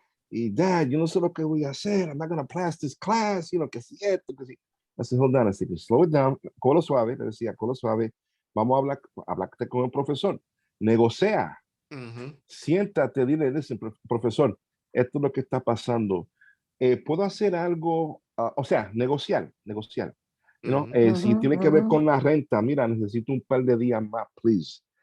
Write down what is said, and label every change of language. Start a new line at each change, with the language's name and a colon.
Spanish: Y Dad, yo no sé lo que voy a hacer.
English: I'm not going to pass this class.
Spanish: Que si esto, que si.
English: I said, hold on. I said, slow it down.
Spanish: Colo suave. Le decía, colo suave. Vamos a hablar con el profesor. Negocia. Siéntate, dile, listen, profesor, esto es lo que está pasando. ¿Puedo hacer algo? O sea, negociar. ¿No? Si tiene que ver con la renta, mira, necesito un par de días más, please.